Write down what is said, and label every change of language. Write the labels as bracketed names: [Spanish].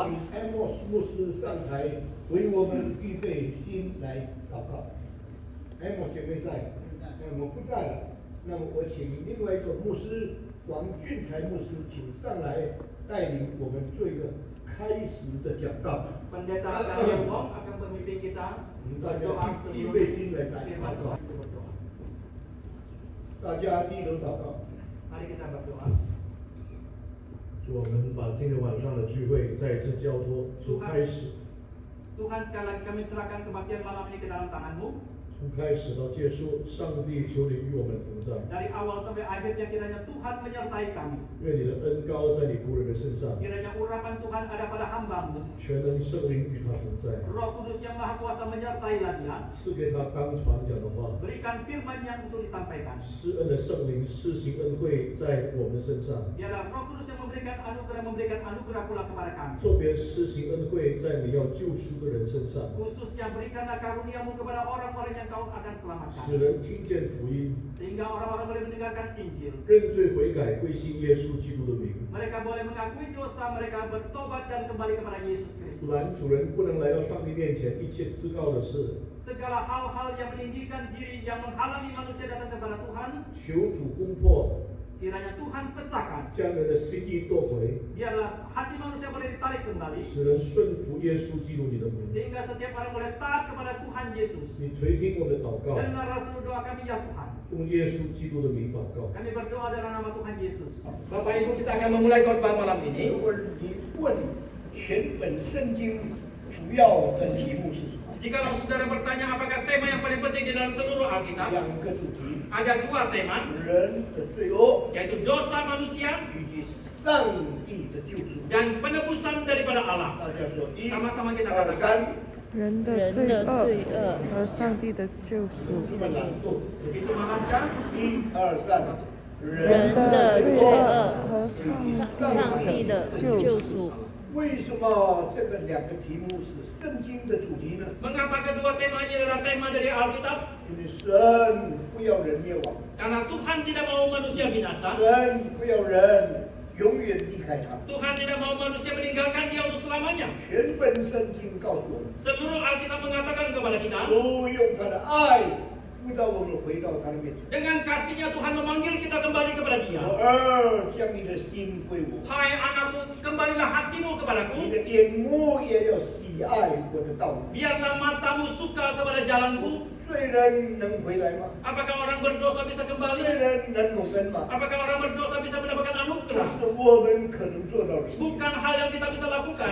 [Chinese] 请艾莫斯牧师上台，为我们预备心来祷告。艾莫斯没在，那么不在了。那么我请另外一个牧师王俊才牧师，请上来带领我们做一个开始的讲道。 [Indonesian] Pendeta Daniel Wong akan memimpin kita [Chinese] 我们大 [Indonesian] berdoa [Chinese] 家预 [Indonesian] sebelum [Chinese] 备心来祷 [Indonesian] firman [Chinese] 告 [Indonesian] Tuhan，itu berdoa. [Chinese] 大家低头祷告。 [Indonesian] Mari kita berdoa. [Chinese] 主，我们把今天晚上的聚会再一次交托，从开始， [Indonesian] Tuhan, sekali lagi kami serahkan kebaktian malam ini ke dalam tangan-Mu. [Chinese] 从开始到结束，上帝求你与我们同在， [Indonesian] Dari awal sampai akhirnya kiranya Tuhan menyertai kami. [Chinese] 愿你的恩膏在你仆人的身上， [Indonesian] Kiranya urapan Tuhan ada pada hamba-Mu. [Chinese] 全能圣灵与他同在， [Indonesian] Roh Kudus yang Maha Kuasa menyertailah dia. [Chinese] 赐给他当传讲的话， [Indonesian] Berikan firman yang untuk disampaikan. [Chinese] 施恩的圣灵施行恩惠在我们的身上， [Indonesian] Biarlah Roh Kudus yang memberikan anugerah pula kepada kami. [Chinese] 特别施行恩惠在你要救赎的人身上， [Indonesian] Khususnya berikanlah karunia-Mu kepada orang-orang yang Kau akan selamatkan. [Chinese] 使人听见福音， [Indonesian] Sehingga orang-orang boleh mendengarkan Injil. [Chinese] 认罪悔改，归信耶稣基督的名。 [Indonesian] Mereka boleh mengakui dosa mereka, bertobat dan kembali kepada Yesus Kristus. [Chinese] 然主人不能来到上帝面前，一切至高的事， [Indonesian] Segala hal-hal yang meninggikan diri, yang menghalangi manusia datang kepada Tuhan, [Chinese] 求主攻破， [Indonesian] kiranya Tuhan pecahkan. [Chinese] 将人的心意夺回。 [Indonesian] Biarlah hati manusia boleh ditarik kembali, [Chinese] 使人顺服耶稣基督你的名。 [Indonesian] sehingga setiap orang boleh taat kepada Tuhan Yesus. [Chinese] 你垂听我们的祷告， [Indonesian] Dengarlah seluruh doa kami ya Tuhan. [Chinese] 用耶稣基督的名祷告。 [Indonesian] Kami berdoa dalam nama Tuhan Yesus. Bapak Ibu, kita akan memulai khotbah malam [Chinese] 如 [Indonesian] ini. [Chinese] 果你问全本圣经主要的题目是什么？ [Indonesian] Jikalau saudara bertanya apakah tema yang paling penting di dalam seluruh Alkitab, [Chinese] 两个主题： [Indonesian] ada dua tema, [Chinese] 人的罪恶 [Indonesian] yaitu dosa manusia [Chinese] 以及上帝的救赎。 [Indonesian] dan penebusan daripada Allah. [Chinese] 大家说，一、 [Indonesian] Sama-sama kita [Chinese] 二、 [Indonesian] katakan. [Chinese] 三，人的罪恶和上帝的救赎，这么懒惰。 [Indonesian] Begitu malaskah? [Chinese] 一、二、三，人的罪恶和以及上帝的救赎。为什么这个两个题目是圣经的主题呢？ [Indonesian] Mengapa kedua tema ini adalah tema dari Alkitab? [Chinese] 因为神不要人灭亡， [Indonesian] Karena Tuhan tidak mau manusia binasa. [Chinese] 神不要人永远离开他。 [Indonesian] Tuhan tidak mau manusia meninggalkan dia untuk selamanya. [Chinese] 全本圣经告诉我们， [Indonesian] Seluruh Alkitab mengatakan kepada kita, [Chinese] 主用他的爱呼召我们回到他的面前。 [Indonesian] dengan kasihnya Tuhan memanggil kita kembali kepada dia. [Chinese] 我儿，将你的心归我， [Indonesian] Hai anakku, kembalilah hatimu [Chinese] 你 [Indonesian] kepadaku. [Chinese] 的眼目也要喜爱我的道路。 [Indonesian] Biarlah matamu suka kepada jalanku. [Chinese] 罪人能回来吗？ [Indonesian] Apakah orang berdosa bisa [Chinese] 罪 [Indonesian] kembali? [Chinese] 人能蒙恩吗？ [Indonesian] Apakah orang berdosa bisa mendapatkan [Chinese] 这 [Indonesian] anugerah? [Chinese] 是我们可能做到的事。 [Indonesian] Bukan hal yang kita bisa lakukan.